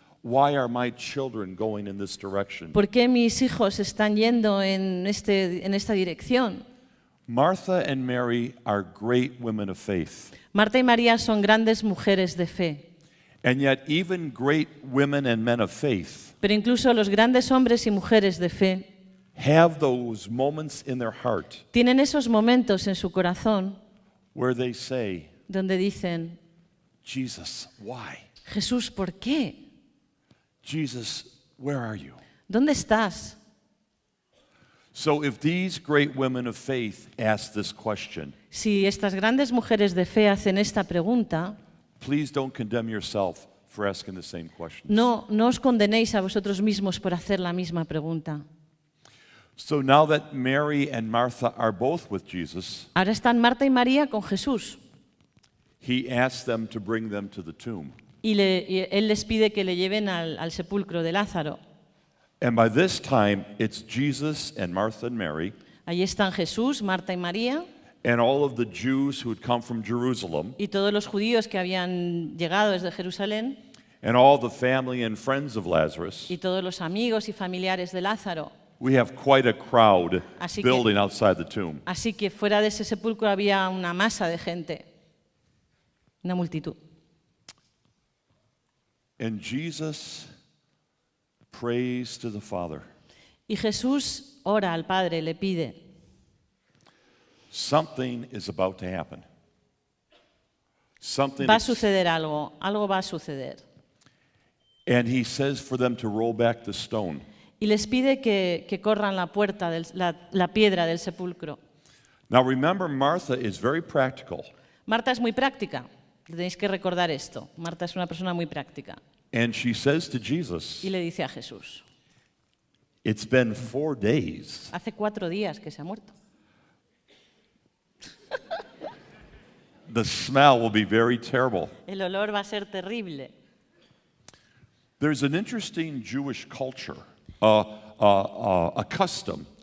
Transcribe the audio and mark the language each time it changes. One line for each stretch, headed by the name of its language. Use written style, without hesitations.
English: Why are my children going in this direction?
Spanish: ¿Por qué mis hijos están yendo en esta dirección?
English: Martha and Mary are great women of faith.
Spanish: Marta y María son grandes mujeres de fe,
English: And yet, even great women and men of faith
Spanish: pero incluso los grandes hombres y mujeres de fe
English: have those moments in their heart
Spanish: tienen esos momentos en su corazón
English: where they say,
Spanish: donde dicen,
English: Jesus, why?
Spanish: Jesús, ¿por qué?
English: Jesus, where are you?
Spanish: ¿Dónde estás?
English: So if these great women of faith ask this question,
Spanish: Si estas grandes mujeres de fe hacen esta pregunta,
English: please don't condemn yourself for asking the same questions.
Spanish: no os condenéis a vosotros mismos por hacer la misma pregunta.
English: So now that Mary and Martha are both with Jesus,
Spanish: Ahora están Marta y María con Jesús
English: he asks them to bring them to the tomb.
Spanish: y él les pide que le lleven al sepulcro de Lázaro.
English: And by this time, it's Jesus and Martha and Mary
Spanish: Allí están Jesús, Marta y María
English: and all of the Jews who had come from Jerusalem
Spanish: y todos los judíos que habían llegado desde Jerusalén
English: and all the family and friends of Lazarus.
Spanish: y todos los amigos y familiares de Lázaro.
English: We have quite a crowd
Spanish: Así que-
English: building outside the tomb.
Spanish: Así que fuera de ese sepulcro había una masa de gente, una multitud.
English: And Jesus prays to the Father.
Spanish: Y Jesús ora al Padre, le pide,
English: Something is about to happen. Something
Spanish: va a ex- suceder algo, algo va a suceder.
English: and he says for them to roll back the stone.
Spanish: Y les pide que corran la puerta, la piedra del sepulcro.
English: Now remember, Martha is very practical,
Spanish: Marta es muy práctica, tenéis que recordar esto. Marta es una persona muy práctica.
English: and she says to Jesus,
Spanish: Y le dice a Jesús,
English: it's been 4 days.
Spanish: hace 4 días que se ha muerto.
English: The smell will be very terrible.
Spanish: El olor va a ser terrible.
English: There's an interesting Jewish culture, a custom.